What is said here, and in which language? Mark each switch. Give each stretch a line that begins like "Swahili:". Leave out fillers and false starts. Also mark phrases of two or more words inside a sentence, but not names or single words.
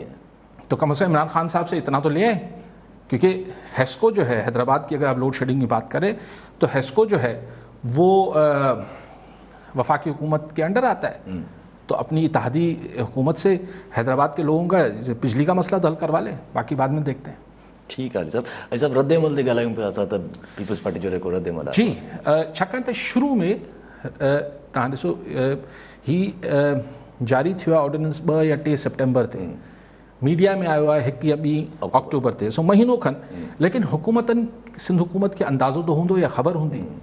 Urdu: تو کم از کم عمران خان صاحب سے اتنا تو لے آئیں، کیونکہ ہیسکو جو ہے حیدرآباد کی، اگر آپ لوڈ شیڈنگ کی بات کریں تو ہیسکو جو ہے وہ وفاقی حکومت کے انڈر آتا ہے. تو اپنی اتحادی حکومت سے حیدرآباد کے لوگوں کا بجلی کا مسئلہ تو حل کروا لیں، باقی بعد میں دیکھتے ہیں. ٹھیک ہے صاحب. صاحب رد عمل دے
Sindhi: ॻाल्हायूं पिया असां त पीपल्स पार्टी जो जेको रद अमल आहे. जी छाकाणि त शुरू में तव्हां ॾिसो ही जारी थियो आहे ऑर्डिनेंस 2 या 3 सितंबर ते, मीडिया में आयो आहे 1 या 2 अक्टूबर ते, सो महीनो खनि. लेकिन हुकूमतनि सिंध हुकूमत खे अंदाज़ो त हूंदो या ख़बर हूंदी.